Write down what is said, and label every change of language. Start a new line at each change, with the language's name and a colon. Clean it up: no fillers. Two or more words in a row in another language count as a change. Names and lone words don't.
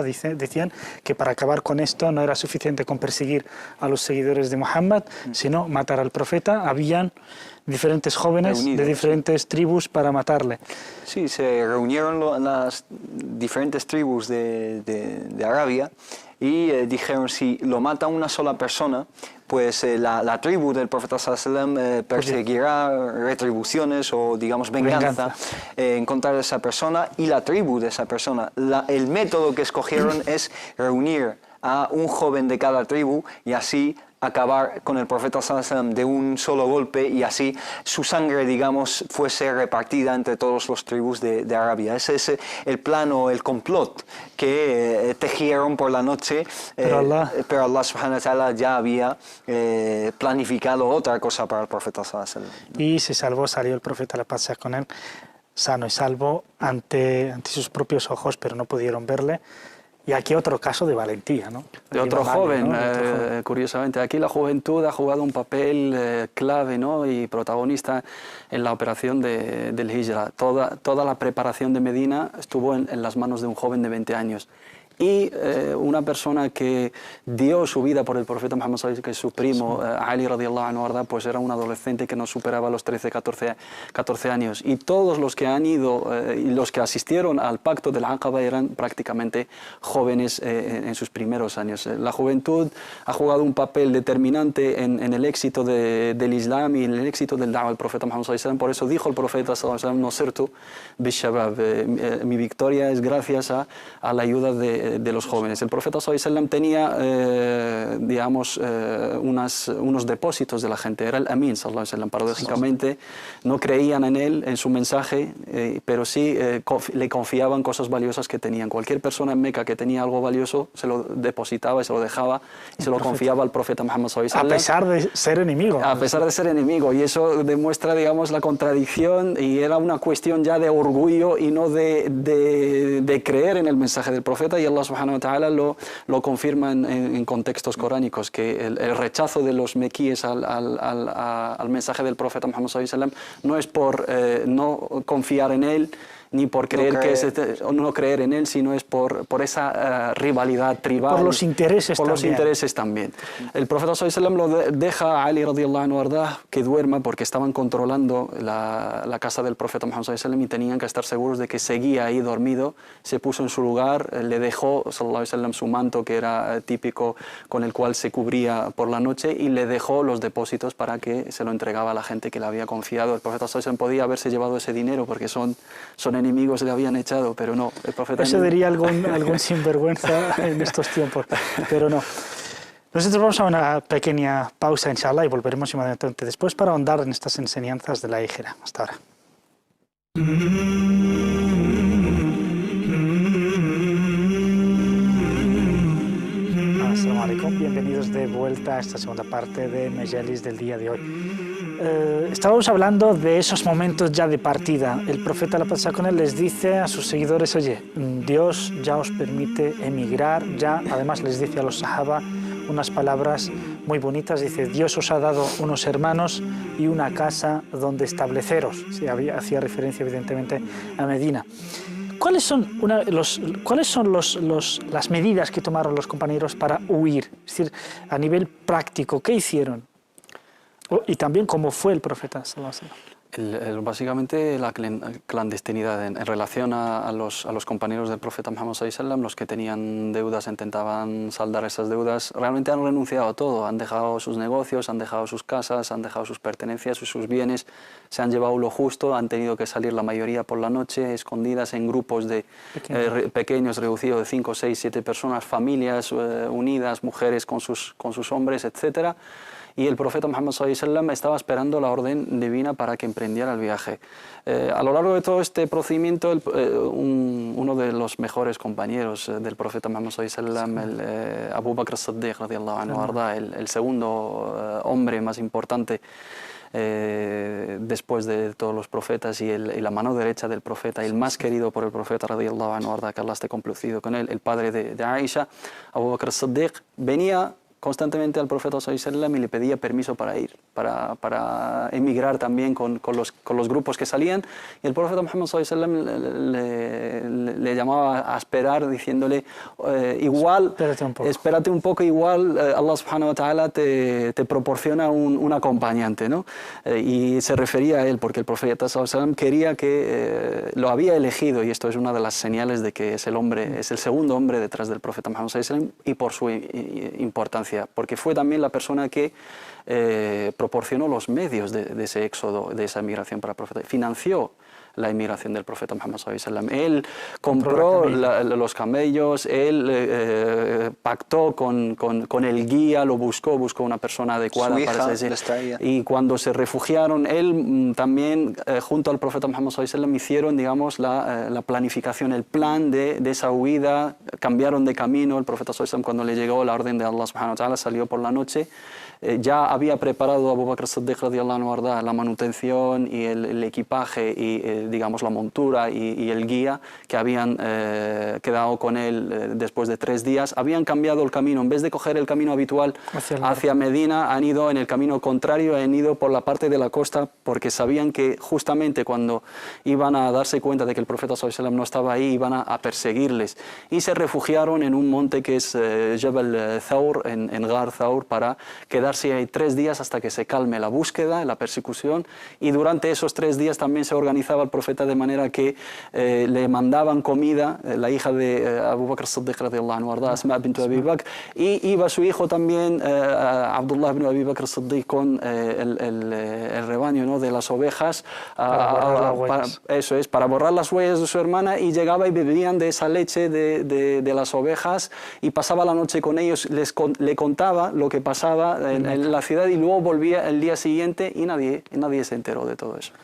Spanish: Decían que para acabar con esto no era suficiente con perseguir a los seguidores de Muhammad, sino matar al profeta. Habían diferentes jóvenes de diferentes tribus para matarle. Sí, se reunieron las diferentes tribus de Arabia y dijeron, si lo mata una sola persona, pues la tribu del profeta
Arabic: صلى الله عليه وسلم
Spanish: perseguirá retribuciones o, digamos, venganza en contra de esa persona y la tribu de esa persona. El método que escogieron es reunir a un joven de cada tribu y así acabar con el profeta
Arabic: صلى الله عليه وسلم
Spanish: de un solo golpe, y así su sangre, digamos, fuese repartida entre todos los tribus de Arabia. Ese es el plan o el complot que tejieron por la noche, pero Allah
Arabic: سبحانه وتعالى
Spanish: ya había planificado otra cosa para el profeta
Arabic: صلى الله عليه وسلم.
Spanish: Y se salvó, salió el profeta, la paz sea con él, sano y salvo ante sus propios ojos, pero no pudieron verle. Y aquí otro caso de valentía, ¿no? De otro joven, ¿no? Curiosamente. Aquí la juventud ha jugado un papel clave, ¿no? Y protagonista en la operación del Hijra. Toda la preparación de Medina estuvo en las manos de un joven de 20 años. Y una persona que dio su vida por el profeta Muhammad
Arabic: صلى الله عليه وسلم,
Spanish: que es su primo,
Arabic: Ali رضي الله عنه,
Spanish: pues era un adolescente que no superaba los 13, 14 años. Y todos los que han ido y los que asistieron al pacto del Aqaba eran prácticamente jóvenes en sus primeros años. La juventud ha jugado un papel determinante en el éxito del Islam y en el éxito del da'wah del profeta Muhammad
Arabic: صلى الله عليه وسلم.
Spanish: Por eso dijo el profeta
Arabic: صلى الله عليه وسلم, "نصرت بالشباب",
Spanish: mi victoria es gracias a la ayuda de los jóvenes. El profeta
Arabic: صلى الله عليه وسلم
Spanish: tenía, digamos, unos depósitos de la gente. Era el Amin
Arabic: صلى الله عليه وسلم.
Spanish: Paradójicamente no creían en él, en su mensaje, pero sí le confiaban cosas valiosas que tenían. Cualquier persona en Meca que tenía algo valioso se lo depositaba y se lo dejaba y se lo confiaba al profeta Muhammad
Arabic: صلى الله عليه وسلم.
Spanish: A pesar de ser enemigo. A pesar de ser enemigo. Y eso demuestra, digamos, la contradicción, y era una cuestión ya de orgullo y no de creer en el mensaje del profeta. Y Allah
Arabic: سبحانه وتعالى
Spanish: lo confirma en contextos coránicos, que el rechazo de los mequíes al mensaje del profeta Muhammad
Arabic: صلى الله عليه وسلم
Spanish: no es por no confiar en él, ni por creer no creer en él, sino es por esa rivalidad tribal. Por los intereses por también. Los intereses también. El profeta
Arabic: صلى الله عليه وسلم
Spanish: lo deja a Ali
Arabic: رضي الله عنه
Spanish: que duerma, porque estaban controlando la casa del profeta Muhammad
Arabic: صلى الله عليه وسلم
Spanish: y tenían que estar seguros de que seguía ahí dormido. Se puso en su lugar, le dejó
Arabic: صلى الله عليه وسلم
Spanish: su manto, que era típico, con el cual se cubría por la noche, y le dejó los depósitos para que se lo entregaba a la gente que le había confiado. El profeta
Arabic: صلى الله عليه وسلم
Spanish: podía haberse llevado ese dinero porque son enemigos, le habían echado, pero no. El profeta eso diría algún sinvergüenza en estos tiempos, pero no. Nosotros vamos a una pequeña pausa, inshallah, y volveremos inmediatamente después para ahondar en estas enseñanzas de la Hijra. Hasta ahora.
Arabic: السلام عليكم,
Spanish: bienvenidos de vuelta a esta segunda parte de Mejalis del día de hoy. Estábamos hablando de esos momentos ya de partida. El profeta, la paz sea con él, les dice a sus seguidores, oye, Dios ya os permite emigrar, ya. Además les dice a los sahaba unas palabras muy bonitas, dice, Dios os ha dado unos hermanos y una casa donde estableceros. Sí, hacía referencia evidentemente a Medina. ¿Cuáles son las medidas que tomaron los compañeros para huir? Es decir, a nivel práctico, ¿qué hicieron? Y también cómo fue el profeta
Arabic: صلى الله عليه وسلم.
Spanish: Básicamente la clandestinidad en relación a los compañeros del profeta Muhammad
Arabic: صلى الله عليه وسلم,
Spanish: los que tenían deudas intentaban saldar esas deudas, realmente han renunciado a todo, han dejado sus negocios, han dejado sus casas, han dejado sus pertenencias, sus bienes, se han llevado lo justo, han tenido que salir la mayoría por la noche, escondidas en grupos de pequeños, reducidos de 5, 6, 7 personas, familias unidas, mujeres con sus hombres, etcétera. Y el profeta Muhammad
Arabic: صلى الله عليه وسلم
Spanish: estaba esperando la orden divina para que emprendiera el viaje. A lo largo de todo este procedimiento, uno de los mejores compañeros del profeta Muhammad
Arabic: صلى الله عليه وسلم,
Spanish: el Abu Bakr as-Siddiq
Arabic: رضي الله عنه,
Spanish: el segundo hombre más importante después de todos los profetas y la mano derecha del profeta, el más querido por el profeta
Arabic: رضي الله عنه,
Spanish: que Allah esté complacido con él, el padre de Aisha, Abu Bakr as-Siddiq, venía constantemente al profeta
Arabic: صلى الله عليه وسلم
Spanish: y le pedía permiso para ir, para emigrar también con los grupos que salían, y el profeta Muhammad
Arabic: صلى الله عليه وسلم
Spanish: le llamaba a esperar, diciéndole igual, espérate un poco, igual Allah
Arabic: سبحانه وتعالى
Spanish: te proporciona un acompañante, ¿no? Y se refería a él porque el profeta
Arabic: صلى الله عليه وسلم
Spanish: quería que lo había elegido, y esto es una de las señales de que es el segundo hombre detrás del profeta Muhammad
Arabic: صلى الله عليه وسلم,
Spanish: y por su importancia, porque fue también la persona que proporcionó los medios de ese éxodo, de esa migración para el profeta, financió la inmigración del profeta Muhammad
Arabic: صلى الله عليه وسلم.
Spanish: Él compró los camellos, él pactó con el guía, lo buscó una persona adecuada para ese. Y cuando se refugiaron, él también, junto al profeta Muhammad
Arabic: صلى الله عليه وسلم,
Spanish: hicieron, digamos, la planificación, el plan de esa huida, cambiaron de camino.
Arabic: El profeta صلى الله عليه وسلم,
Spanish: cuando le llegó la orden de Allah
Arabic: سبحانه وتعالى,
Spanish: salió por la noche. Ya había preparado Abu Bakr as-Siddiq
Arabic: رضي الله عنه
Spanish: la manutención y el equipaje y digamos la montura y el guía que habían quedado con él después de 3 días. Habían cambiado el camino, en vez de coger el camino habitual hacia Medina, han ido en el camino contrario, han ido por la parte de la costa, porque sabían que justamente cuando iban a darse cuenta de que el profeta
Arabic: صلى الله عليه وسلم
Spanish: no estaba ahí, iban a perseguirles, y se refugiaron en un monte que es Jabal Thawr, en Ghar Thawr, para quedarse ahí 3 días hasta que se calme la búsqueda, la persecución. Y durante esos 3 días también se organizaba el profeta de manera que le mandaban comida, la hija de Abu Bakr as-Siddiq
Arabic: رضي الله عنه,
Spanish: Asma bint Abi Bakr, y iba su hijo también, Abdullah ibn Abi Bakr as-Siddiq, con el rebaño, ¿no?, de las ovejas, para borrar las huellas de su hermana, y llegaba y bebían de esa leche de las ovejas, y pasaba la noche con ellos, le contaba lo que pasaba en la ciudad, y luego volvía el día siguiente y nadie se enteró de todo eso.